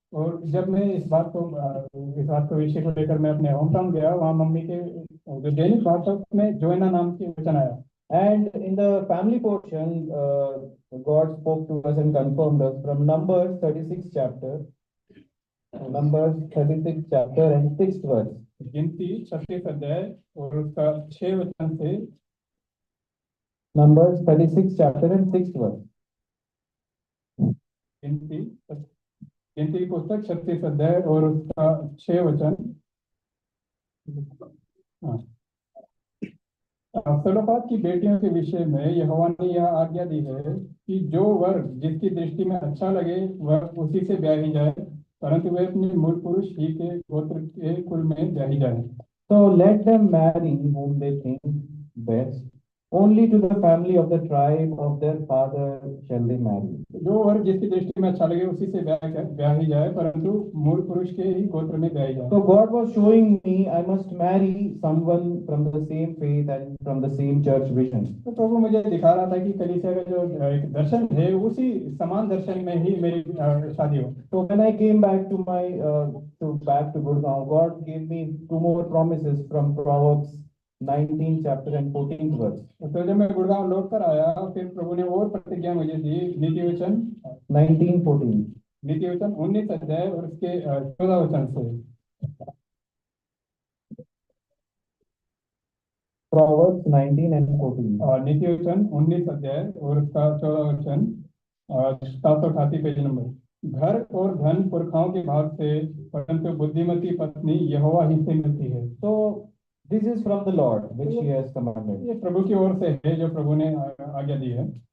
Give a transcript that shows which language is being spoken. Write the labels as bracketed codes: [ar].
[hi] और जब मैं इस बात को विषय को लेकर मैं अपने होम टाउन गया, वहाँ मम्मी के जो दैनिक वार्ता में जोएना नाम की वचन आया। [en] And in the family portion, God spoke to us and confirmed us from Numbers 36 chapter, Numbers 36 chapter and 6th verse. [hi] गिनती 36 अध्याय और उसका 6 वचन से। [en] Numbers 36 chapter and 6th verse. [hi] गिनती की पुस्तक 36 अध्याय और उसका 6 वचन। सलोफाद की बेटियों के विषय में यहोवा ने यह आज्ञा दी है कि जो वर्ग जिसकी दृष्टि में अच्छा लगे वह उसी से ब्याही जाए, परंतु वे अपने मूल पुरुष ही के गोत्र के कुल में ब्याही जाए। [en] So let them marry whom they think best. Only to the family of the tribe of their father shall they marry. [hi] जो वर्ग जिसकी दृष्टि में अच्छा लगे उसी से ब्याही जाए, परंतु मूल पुरुष के ही गोत्र में ब्याही जाए। [en] So God was showing me I must marry someone from the same faith and from the same church vision. [hi] तो प्रभु मुझे दिखा रहा था कि कलीसिया का जो एक दर्शन है उसी समान दर्शन में ही मेरी शादी हो। [en] So when I came back to back to Gurgaon, God gave me two more promises from Proverbs 19th chapter and 14th verse. [hi] तो जब मैं गुड़गांव लौट कर आया फिर प्रभु ने और प्रतिज्ञा मुझे दी। नीति वचन 19:14. नीति वचन 19 अध्याय और उसके 14 वचन से। [en] Proverbs 19 and 14. [hi] नीति वचन 19 अध्याय और उसका 14 वचन 788 पेज नंबर। घर और धन पुरखाओं के भाग से, परंतु बुद्धिमती पत्नी यहोवा ही से मिलती है। [en] So this is from the Lord, which He has commanded. [hi] ये प्रभु की ओर से है जो प्रभु ने आज्ञा दी है।